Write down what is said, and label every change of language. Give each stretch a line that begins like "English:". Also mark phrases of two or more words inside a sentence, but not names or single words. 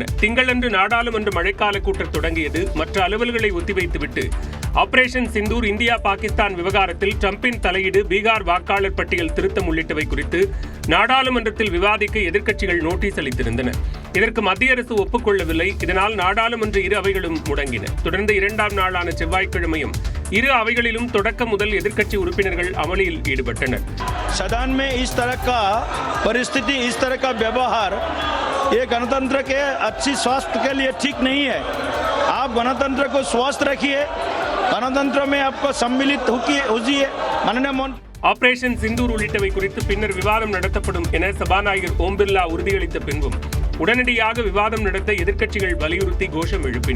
Tamil: திங்களன்று நாடாளுமன்ற மழைக்கால கூட்டம் தொடங்கியது. மற்ற அலுவல்களை ஒத்திவைத்துவிட்டு ஆபரேஷன் சிந்தூர், இந்தியா பாகிஸ்தான் விவகாரத்தில் டிரம்பின் தலையீடு, பீகார் வாக்காளர் பட்டியல் திருத்தம் உள்ளிட்டவை குறித்து நாடாளுமன்றத்தில் விவாதிக்க எதிர்க்கட்சிகள் நோட்டீஸ் அளித்திருந்தன. இதற்கு மத்திய அரசு ஒப்புக்கொள்ளவில்லை. இதனால் நாடாளுமன்ற இரு அவைகளும் முடங்கின. தொடர்ந்து இரண்டாம் நாளான செவ்வாய்க்கிழமையும் இரு அவைகளிலும் தொடக்கம் முதல் எதிர்க்கட்சி உறுப்பினர்கள் அமளியில் ஈடுபட்டனர்.
Hindi: सदन में इस तरह का परिस्थिति, इस तरह का व्यवहार ये गणतंत्र के अच्छी स्वास्थ्य के लिए ठीक नहीं है. आप गणतंत्र को स्वस्थ रखिए, गणतंत्र में आपको सम्मिलित होइए. माननीय
Tamil: ஆபரேஷன் சிந்தூர் உள்ளிட்டவை குறித்து பின்னர் விவாதம் நடத்தப்படும் என சபாநாயகர் ஓம் பிர்லா உறுதியளித்த பின்பும் உடனடியாக விவாதம் நடத்த எதிர்க்கட்சிகள் வலியுறுத்தி கோஷம் எழுப்பின.